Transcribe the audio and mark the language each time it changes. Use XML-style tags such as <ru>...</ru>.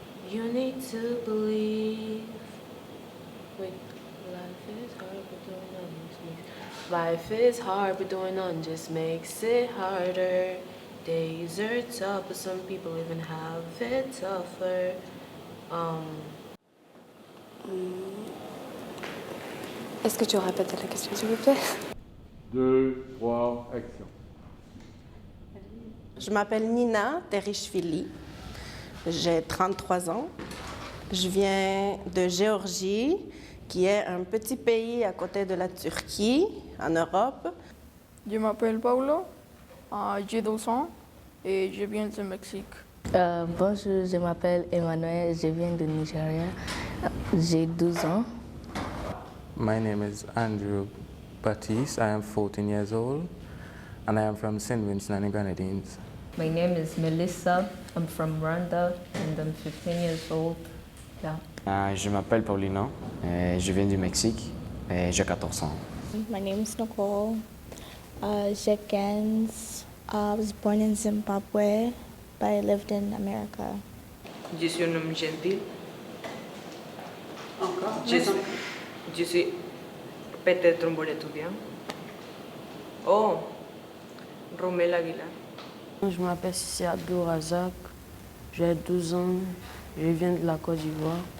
<en>You need to believe. Wait, life is hard, but doing none just makes. Life is hard, but doing none just makes it harder. Days are tough, but some people even have it tougher.</en> <fr>Est-ce que tu répètes la question, s'il vous plaît? 2, 3, action. Je m'appelle Nina Terishvili, j'ai 33 ans. Je viens de Géorgie, qui est un petit pays à côté de la Turquie, en Europe. Je m'appelle Paulo, j'ai 12 ans et je viens du Mexique. Bonjour, je m'appelle Emmanuel, je viens du Nigeria, j'ai 12 ans.</fr> <en>My name is Andrew Baptiste, I am 14 years old and I am from St. Vincent and the Grenadines. My name is Melissa, I'm from Rwanda and I'm 15 years old. Yeah.</en> <fr>Je m'appelle Paulino, je viens du Mexique et j'ai 14 ans.</fr> <en>My name is Nicole,</en> <fr>j'ai 15.</fr> <en>I was born in Zimbabwe, but I lived in America.</en> <fr>Je suis un homme gentil. Encore? Je suis peut-être un bon étudiant. Oh, Romel Aguilar. Je m'appelle Sissi Abdou Razak, j'ai 12 ans, je viens de la Côte d'Ivoire.</fr>